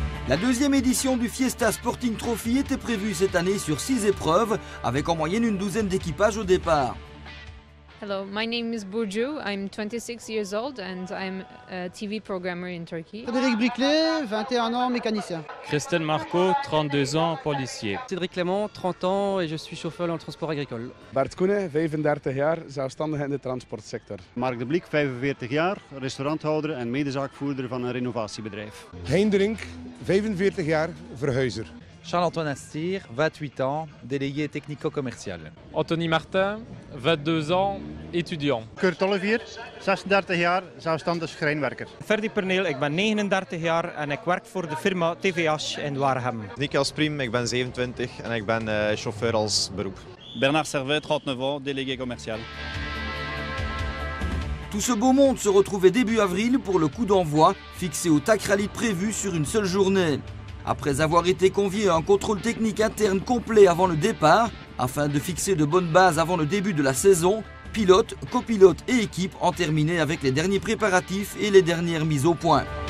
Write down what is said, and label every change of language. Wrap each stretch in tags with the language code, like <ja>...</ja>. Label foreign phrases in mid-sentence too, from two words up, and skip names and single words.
<fr>La deuxième édition du Fiesta Sporting Trophy était prévue cette année sur 6 épreuves, avec en moyenne une douzaine d'équipages au départ.</fr> <en>Hello, my name is Burcu. I'm 26 years old and I'm a TV programmer in Turkey.</en> <fr>Frédéric Briclet, 21 ans, mécanicien. Christelle Marco, 32 ans, policier. Cédric Clément, 30 ans et je suis chauffeur dans le transport agricole.</fr> <nl>Bart Koenen, 35 jaar, zelfstandig in de transportsector. Mark de Bliek, 45 jaar, restauranthouder en medezaakvoerder van een renovatiebedrijf. Heinderink, 45 jaar, verhuizer.</nl> <fr>Charles-Antoine Astier, 28 ans, délégué technico-commercial. Anthony Martin, 22 ans, étudiant.</fr> <nl>Kurt Olivier, 36 jaar, zelfstandig schrijnwerker. Ferdy Perneel, ik ben 39 jaar en ik werk voor de firma TVH in Waregem. Nicolas Priem, ik ben 27 en ik ben chauffeur als beroep.</nl> <fr>Bernard Servet, 39 ans, délégué commercial. Tout ce beau monde se retrouvait début avril pour le coup d'envoi, fixé au TAC Rallye prévu sur une seule journée. Après avoir été convié à un contrôle technique interne complet avant le départ, afin de fixer de bonnes bases avant le début de la saison, pilotes, copilotes et équipes ont terminé avec les derniers préparatifs et les dernières mises au point.</fr>